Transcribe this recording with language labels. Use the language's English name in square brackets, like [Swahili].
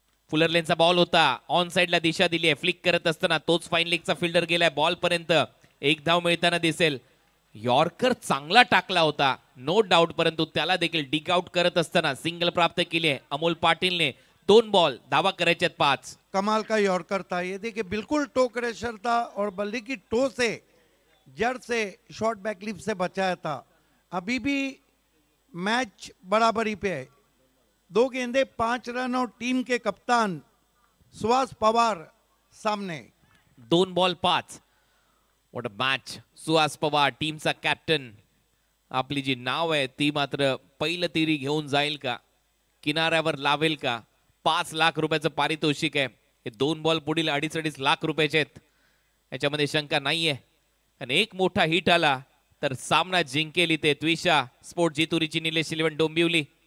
[Marathi] Fuller लेनचा ball होता. On साइडला दिशा दिली आहे. फ्लिक करत असताना तोच फाईन लेगचा फिल्डर गेलाय बॉल पर्यंत. एक धाव मिळताना दिसेल. यॉर्कर चांगला टाकला होता नो डाऊट, परंतु त्याला देखील डिक आउट करत असताना सिंगल प्राप्त केली आहे अमोल पाटीलने. 2 बॉल धावा करायच्यात 5. [Hindi] कमाल का यॉर्कर था ये. देखिए बिल्कुल टो क्रेशर था और बल्ले की टो से जड़ से शॉर्ट बैकलिप से बचाया था. अभी भी मैच बराबरी पे है. 2 गेंदे 5 रन और टीम के कप्तान सुहास पवार सामने. [Marathi] 2 ball 5. [English] What a match. [Marathi] Suhas Pawar टीमचा कॅप्टन. आपली जी नाव आहे ती मात्र पहिलं तिरी घेऊन जाईल का, किनाऱ्यावर लावेल का? 5 लाख रुपयाचं पारितोषिक आहे. हे 2 बॉल पुढील 2.5 लाख रुपयाचे आहेत. याच्यामध्ये शंका नाहीये. आणि एक मोठा हिट आला तर सामना जिंकेल इथे त्विशा स्पोर्ट जितुरीची निलेश 11 डोंबिवली.